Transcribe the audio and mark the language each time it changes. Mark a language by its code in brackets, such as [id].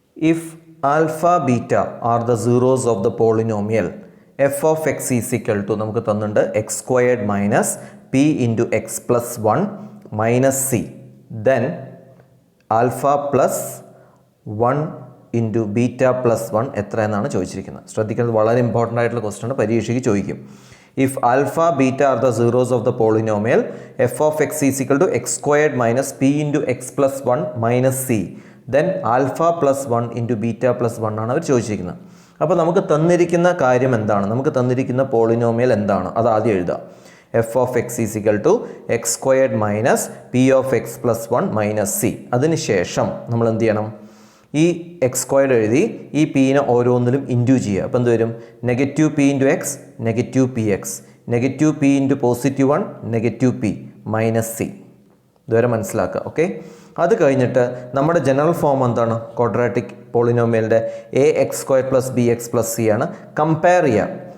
[en] if alpha beta are the zeros of the polynomial F of X is equal to [ml] നമുക്ക് തന്നിട്ടുണ്ട് [en] X squared minus P into X plus 1 minus C, then alpha plus 1 into beta plus 1 [ml] എത്ര എന്നാണ് ചോദിച്ചിരിക്കുന്നത്. ശ്രദ്ധിക്കുന്നത് വളരെ important ആയിട്ടുള്ള question ആണ്, പരീക്ഷയ്ക്ക് ചോദിക്കും. [en] If alpha beta are the zeros of the polynomial f of x is equal to x squared minus p into x plus 1 minus c, then alpha plus 1 into beta plus 1 [ml] ആണ് അവർ ചോദിച്ചിരിക്കുന്നത്. അപ്പോൾ നമുക്ക് തന്നിരിക്കുന്ന കാര്യം എന്താണ്? നമുക്ക് തന്നിരിക്കുന്ന പോളിനോമിയൽ എന്താണ്? അത് ആദ്യം എഴുതാം. [en] f of x is equal to x squared minus p of x plus 1 minus c. [ml] അതിനുശേഷം നമ്മൾ എന്ത് ചെയ്യണം? ഈ എക്സ് സ്ക്വയർഡ് എഴുതി ഈ പീനെ ഓരോന്നിലും ഇൻറ്റു ചെയ്യുക. അപ്പോൾ എന്ത് വരും? [en] Negative P into X negative P X, negative P into +1 negative P minus C. [ml] ഇതുവരെ മനസ്സിലാക്കുക. ഓക്കെ, അത് കഴിഞ്ഞിട്ട് നമ്മുടെ ജനറൽ ഫോം എന്താണ്? Quadratic പോളിനോമിയലിൻ്റെ A X square plus B X plus C ആണ്. കമ്പയർ ചെയ്യാം.